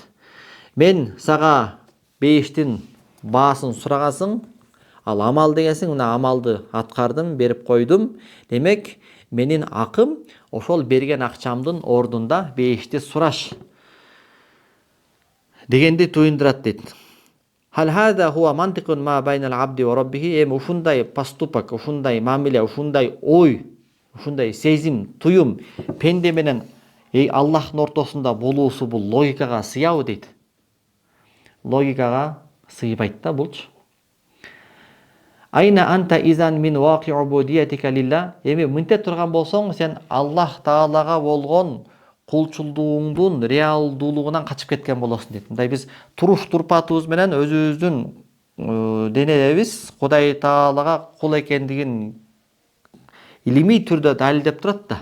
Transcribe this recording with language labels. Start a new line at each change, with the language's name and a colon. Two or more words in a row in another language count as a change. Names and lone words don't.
Kyrgyz: Мен сага бейиштин баасын сурагасың, ал амал дегенсиң, мына амалды аткардым, берип койдум. Демек, менин акым ошол берген акчамдын ордунда бейишти сураш дегенди туюндурат дейт.
Arabic: هل هذا هو منطق ما بين العبد وربه,
Kyrgyz: ушундай поступок, ушундай мамиле, ушундай ой, ушундай сезим, туюм пенде менен Аллахтын ортосунда болуусу бул логикага сыябы дейт. Логикага сыйбайт да булчу.
Arabic: أين أنت إذن من واقع عبوديتك لله.
Kyrgyz: Эми мынте турган болсоң, сен Аллах Таалага болгон кулчулдугуңдун реалдуулугунан качып кеткен болосуң дейт. Мындай биз туруш турпатыбыз менен өзүбүздүн денебиз Кудай Таалага кул экендигин илимий түрдө далилдеп турат да.